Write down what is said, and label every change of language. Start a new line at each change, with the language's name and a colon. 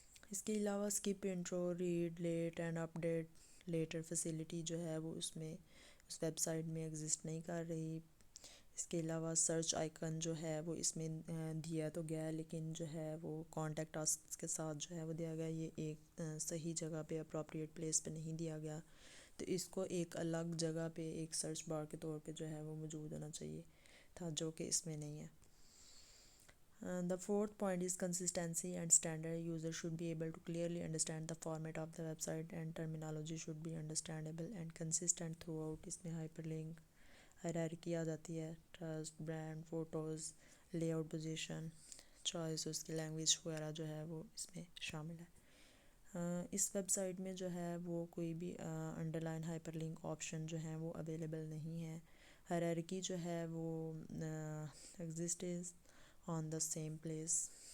Urdu: اس کے علاوہ skip intro, red late and update letter facility جو ہے وہ اس میں اس ویب سائٹ میں ایگزسٹ نہیں کر رہی۔ اس کے علاوہ سرچ آئیکن جو ہے وہ اس میں دیا تو گیا ہے، لیکن جو ہے وہ کانٹیکٹ اس کے ساتھ جو ہے وہ دیا گیا، یہ ایک صحیح جگہ پہ اپروپریٹ پلیس پہ نہیں دیا گیا، تو اس کو ایک الگ جگہ پہ ایک سرچ بار کے طور پہ جو ہے وہ موجود ہونا چاہیے تھا، جو کہ اس میں نہیں ہے۔
English: The fourth point is consistency and standard. User should be able to clearly understand the format of the website and terminology should be understandable and consistent throughout.
Urdu: اس میں hyperlink hierarchy آ جاتی ہے، trust, brand, photos, lay out, position, choice, اس کی language وغیرہ جو ہے وہ اس میں شامل ہے۔ اس ویب سائٹ میں جو ہے وہ کوئی بھی under line hyper link option جو ہیں وہ اویلیبل نہیں ہے۔ ہائرارکی جو ہے وہ
English: Exist is on the same place.